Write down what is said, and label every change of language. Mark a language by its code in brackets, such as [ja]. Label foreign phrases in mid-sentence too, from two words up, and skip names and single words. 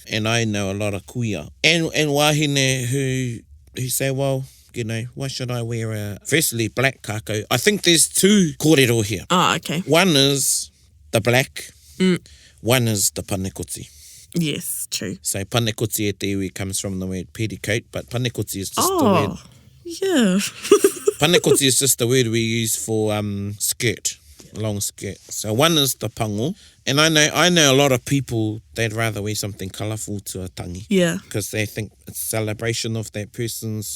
[en] And I know a lot of kuia and wahine who say, well, you know, why should I wear firstly black kākahu? I think there's two kōrero here. Oh, okay. One is the black, one is the panekoti. Yes, true. So panekoti [mi] e te iwi [en] comes from the word petticoat, but panekoti is just the word. Yeah. Panekoti is just the word we use for skirt, long skirt. So one is the pango, and I know a lot of people, they'd rather wear something colourful to a tangi. Yeah. Because they think it's a celebration of that person's...